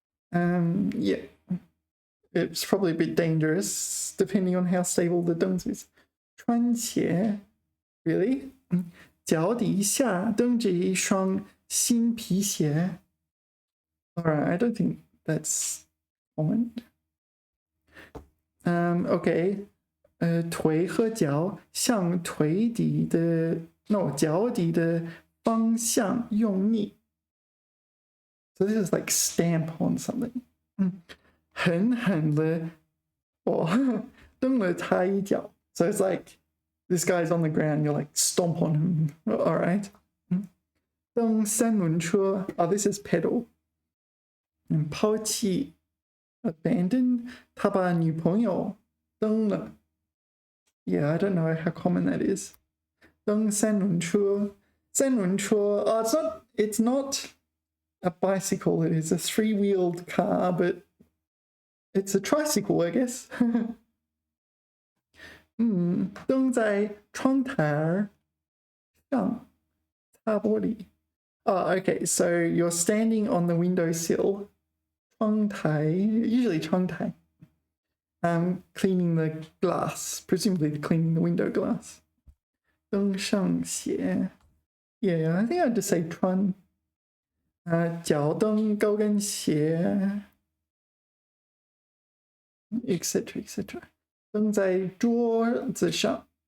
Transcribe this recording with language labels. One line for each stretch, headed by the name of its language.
English: Yeah, it's probably a bit dangerous depending on how stable the 凳子 is.
Chinese: 穿鞋,
English: really?
Chinese: 脚底下蹬着一双新皮鞋.
English: Alright, I don't think that's common.
Chinese: Okay, 腿和脚向腿底的 no 脚底的方向用力.
English: So this is like stamp on something.
Chinese: 狠狠的蹬了他一脚.
English: So it's like this guy's on the ground, you're like stomp on him. All right.
Chinese: 蹬三轮车.
English: Oh, this is pedal.
Chinese: 抛弃 abandon. 他把女朋友蹬了.
English: Yeah, I don't know how common that is.
Chinese: 蹬三轮车.三轮车.
English: Oh, it's not a bicycle. It is a 3-wheeled car, but it's a tricycle, I guess.
Chinese: 蹬在窗台上擦玻璃.
English: Oh, okay, so you're standing on the windowsill.
Chinese: 窗台, usually 窗台.
English: Cleaning the glass, presumably cleaning the window glass.
Chinese: 登上鞋.
English: Yeah, I think I'd just say 穿.
Chinese: 脚蹬高跟鞋.
English: Etc. etc.
Chinese: 蹬在桌子上.